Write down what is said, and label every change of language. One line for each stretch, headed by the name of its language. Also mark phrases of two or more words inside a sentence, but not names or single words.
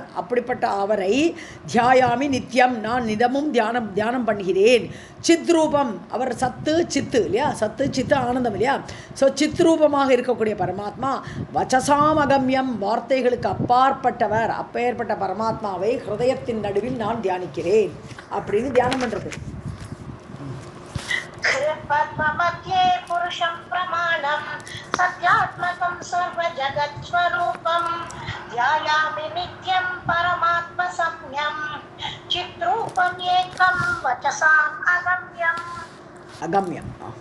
Tamil: அப்படிப்பட்ட அவரை
Sanskrit: ध्यायामि नित्यम्,
Tamil: நான் நிதமும் தியானம் பண்ணுகிறேன். சித்ரூபம், அவர் சத்து சித்து இல்லையா, சத்து சித்து ஆனந்தம் இல்லையா. ஸோ சித்ரூபமாக இருக்கக்கூடிய பரமாத்மா.
Sanskrit: वचसाम् अगम्यम्,
Tamil: வார்த்தைகளுக்கு அப்பாற்பட்டவர். அப்பேற்பட்ட பரமாத்மாவை ஹிருதயத்தின் நடுவில் நான் தியானிக்கிறேன் அப்படின்னு தியானம் பண்ணுறது.
Sanskrit: पद्ममध्ये पुरुषं प्रमाणं सत्यात्मकं सर्वजगत्स्वरूपं ध्यायामि नित्यं परमात्मसंज्ञं चिद्रूपम् एकं वचसाम् अगम्यम्.